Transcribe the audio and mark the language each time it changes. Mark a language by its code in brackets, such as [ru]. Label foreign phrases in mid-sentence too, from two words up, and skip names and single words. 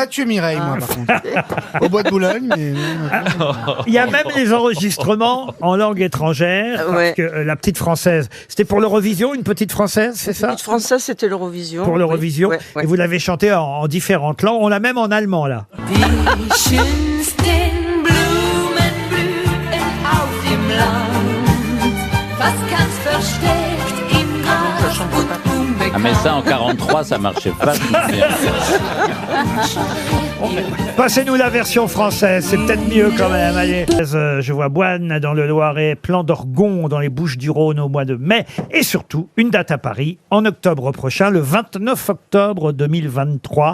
[fr] Mathieu Mireille, moi, par contre. Au bois de Boulogne, mais... Il y a même les enregistrements en langue étrangère, parce Ouais. que la petite française, c'était pour l'Eurovision, une petite française, c'est ça? Petite française, c'était l'Eurovision. Pour l'Eurovision. Oui. Ouais, ouais. Et vous l'avez chanté en différentes langues. On l'a même en allemand, là. [de] Die schönsten Blumen blühen auf dem Land, fast ganz versteckt im Gras und unbekannt. [fr] Ah, mais ça, en 43, ça marchait vachement bien. Passez-nous la version française, c'est peut-être mieux quand même. Allez. Je vois Boine dans le Loiret, Plan d'Orgon dans les Bouches-du-Rhône au mois de mai, et surtout une date à Paris en octobre prochain, le 29 octobre 2023.